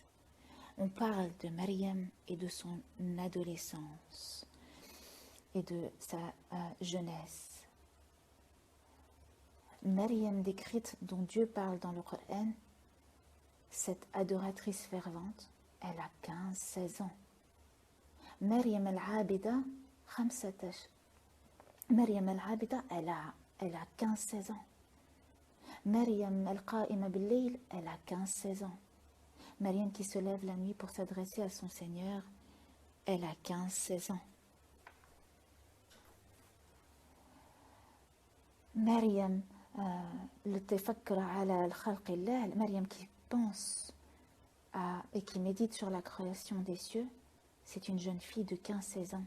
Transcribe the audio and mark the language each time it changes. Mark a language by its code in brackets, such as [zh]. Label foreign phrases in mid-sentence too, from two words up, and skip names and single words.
[fr] On parle de Maryam et de son adolescence et de sa jeunesse. Maryam décrite dont Dieu parle dans le Coran, cette adoratrice fervente, elle a 15-16 ans. [ar] مريم العابدة، مريم العابدة, [fr] elle a 15-16 ans. [ar] مريم القائمة بالليل, [fr] elle a 15-16 ans. Maryam qui se lève la nuit pour s'adresser à son Seigneur, elle a 15-16 ans. Maryam, Maryam qui pense et qui médite sur la création des cieux, c'est une jeune fille de 15-16 ans.